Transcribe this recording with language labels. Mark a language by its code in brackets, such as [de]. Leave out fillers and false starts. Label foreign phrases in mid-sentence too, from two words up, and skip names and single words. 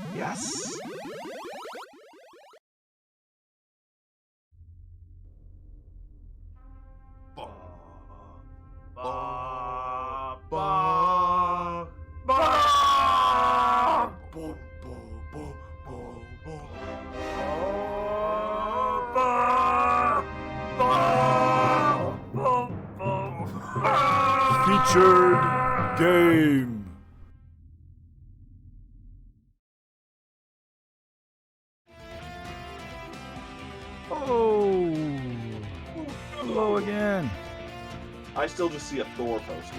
[en] Yes! Ba, ba, ba, ba, bo, bo, bo, bo, bo. Ba, ba, bo, bo. Featured game. Oh, hello again. I still just see a Thor poster.